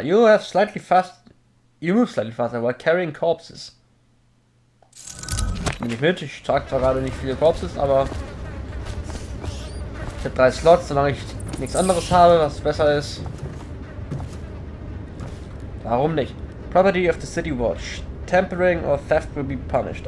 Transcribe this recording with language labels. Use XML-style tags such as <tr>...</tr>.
<en>You move slightly faster while carrying corpses.</en> <de>Nicht mit, ich trage zwar gerade nicht viele Corpses, aber ich habe 3 Slots, solange ich nichts anderes habe, was besser ist. Warum nicht?</de> <en>Property of the City Watch. Tampering or theft will be punished.</en>